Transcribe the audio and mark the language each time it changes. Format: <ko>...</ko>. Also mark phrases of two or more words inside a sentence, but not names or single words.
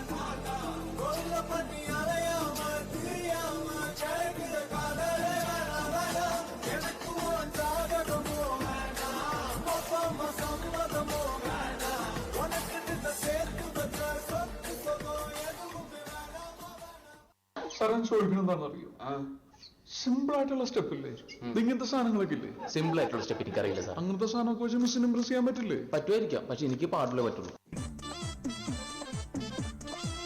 <ta>கொல்ல பண்ணி அலையாம திரியாம கிடைக்கிற காதலே வேணாம். எனக்கு உன் ஜாதகமோ வேணாம், அப்பா சம்மதமோ வேணாம். உனக்கு சேர்த்து வச்ச சொத்து சுகம் எதுவுமே வேணாம்.</ta> <ml>സാറൻ ചോദിക്കണെന്താണെന്നറിയോ? സിമ്പിൾ ആയിട്ടുള്ള സ്റ്റെപ്പ് ഇല്ലേ, ഇങ്ങനത്തെ സാധനങ്ങളൊക്കെ ഇല്ലേ? സിമ്പിൾ ആയിട്ടുള്ള സ്റ്റെപ്പ് എനിക്കറിയില്ല സാർ. അങ്ങനത്തെ സാധനമൊക്കെ വെച്ച് മിസ്സിന് ഇംപ്രസ് ചെയ്യാൻ പറ്റില്ലേ? പറ്റുമായിരിക്കാം, പക്ഷെ എനിക്ക് പാടില്ലേ പറ്റുള്ളൂ.</ml>